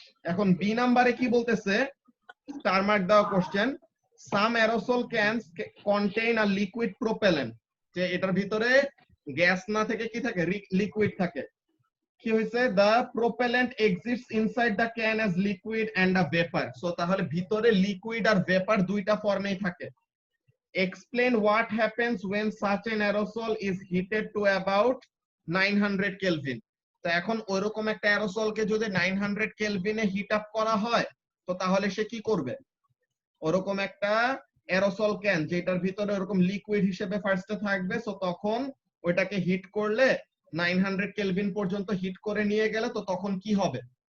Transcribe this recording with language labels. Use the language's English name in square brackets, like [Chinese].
[Bangla] এখন বি নাম্বারে কি বলতেছে, স্টার মার্ক দেওয়া কোশ্চেন, [English] some aerosol cans contain a liquid propellant, [Bangla] যে এটার ভিতরে গ্যাস না থেকে কি থাকে, লিকুইড থাকে। কি হইছে, [English] the propellant exists inside the can as liquid and a vapor। [Bangla] So তাহলে ভিতরে লিকুইড আর ভেপার দুইটা ফর্মেই থাকে। [English] explain what happens when such an aerosol is heated to about 900 Kelvin. [Bangla] তো এখন ওইরকম একটা অ্যারোসলকে যদি 900 কেলভিনে হিট আপ করা হয় তো তাহলে সে কি করবে? ওরকম একটা অ্যারোসল ক্যান যেটার ভিতরে ওরকম লিকুইড হিসেবে ফার্স্টে থাকবে, সো তখন ওইটাকে হিট করলে 900 কেলভিন পর্যন্ত হিট করে নিয়ে গেলে তো তখন কি হবে?